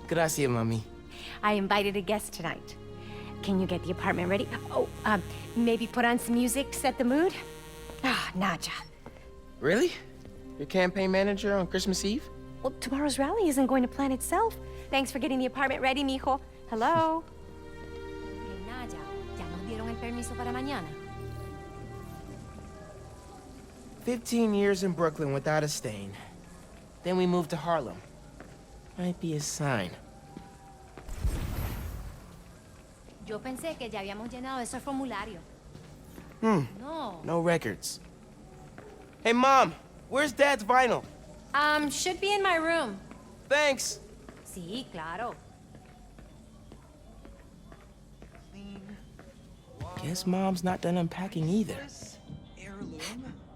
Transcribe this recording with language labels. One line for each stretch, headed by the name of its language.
Spanish: Gracias, mami.
English: I invited a guest tonight. Can you get the apartment ready? Oh, maybe put on some music, set the mood? Ah, Naja. Really? Your campaign manager on Christmas Eve? Well, tomorrow's rally isn't going to plan itself. Thanks for getting the apartment ready, mijo. Hello?
Spanish: Hey, Naja, ya nos dieron el permiso para mañana.
English: 15 years in Brooklyn without a stain. Then we moved to Harlem. Might be a sign.
Spanish: Yo pensé que ya habíamos llenado ese formulario.
English: No. No records. Hey, Mom, where's Dad's vinyl? Should be in my room. Thanks.
Spanish: Sí, claro.
English: Guess Mom's not done unpacking either. Heirloom?